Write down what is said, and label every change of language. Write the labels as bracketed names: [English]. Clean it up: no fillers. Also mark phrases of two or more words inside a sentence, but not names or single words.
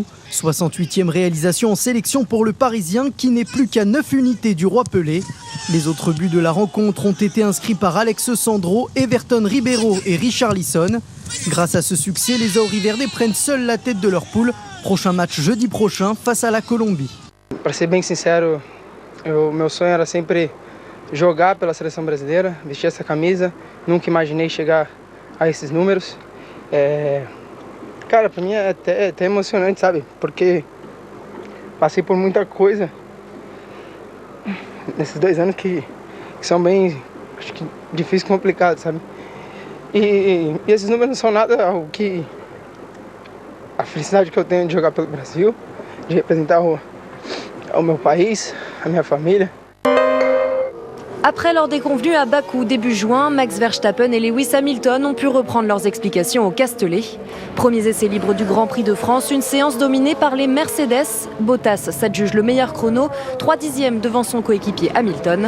[French] 68e réalisation en sélection pour le Parisien qui n'est plus qu'à 9 unités du Roi Pelé. Les autres buts de la rencontre ont été inscrits par Alex Sandro, Everton Ribeiro et Richarlison. Grâce à ce succès, les Auriverde prennent seuls la tête de leur poule. Prochain match jeudi prochain face à la Colombie. [Portuguese] Para ser bem sincero, meu sonho era sempre jogar pela seleção brasileira, vestir essa camisa. Nunca imaginei chegar a esses números. Cara, para mim é até emocionante, sabe? Porque passei por muita coisa nesses 2 anos que são bem, acho que difíceis e complicados, sabe? E esses números não são nada ao que a felicidade que eu tenho de jogar pelo Brasil, de representar o meu país, a minha família. [French] Après leur déconvenue à Bakou début juin, Max Verstappen et Lewis Hamilton ont pu reprendre leurs explications au Castellet. Premiers essais libres du Grand Prix de France, une séance dominée par les Mercedes. Bottas s'adjuge le meilleur chrono, 3/10 devant son coéquipier Hamilton.